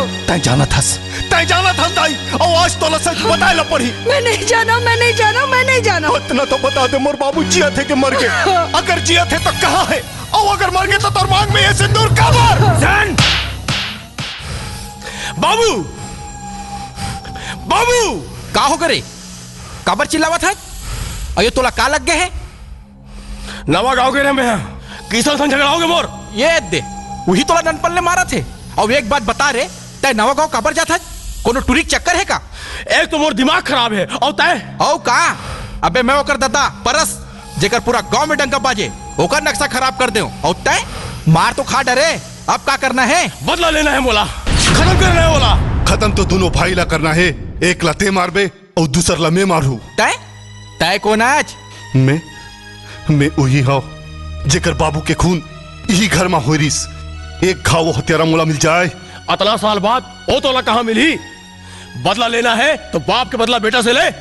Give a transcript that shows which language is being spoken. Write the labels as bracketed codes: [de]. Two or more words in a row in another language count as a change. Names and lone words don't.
[hne] तय जाना था दाई और आज तो सच बताए ला पड़ी। मैं नहीं जाना। इतना तो बता दे मोर बाबू जिया थे कि मर गए? अगर जिया थे तो कहाँ है और अगर मर गए तो तोर मांग में ये सिंदूर कहाँ? बाबू का हो करे काबर चिल्लावत है? अयो तोला का लग गए है? नवा गांव के में किसान संग झगड़ाओगे मोर? ये दे वही तोला ननपन ले मारा थे। और एक बात बता रे तय नवा गांव काबर जाता है? कोनो टूरिक चक्कर है का? एक तो मोर दिमाग खराब है और तय का अबे मैं ओकर दादा परस जेकर पूरा गांव में डंका बाजे ओकर नक्शा खराब कर दे और तय मार तो खा डरे अब क्या करना है? बदला लेना है मोला, खत्म करना है मोला। खत्म तो दोनों भाई ला करना है, एक लते मारबे और दूसर ला मैं मारू। तय तय कौन आज? मैं वही हूँ जेकर बाबू के खून यही घर में होरिस। एक घाव हत्यारा मोला मिल जाए। अतला साल बाद ओ तोला कहाँ मिली? बदला लेना है तो बाप के बदला बेटा से ले।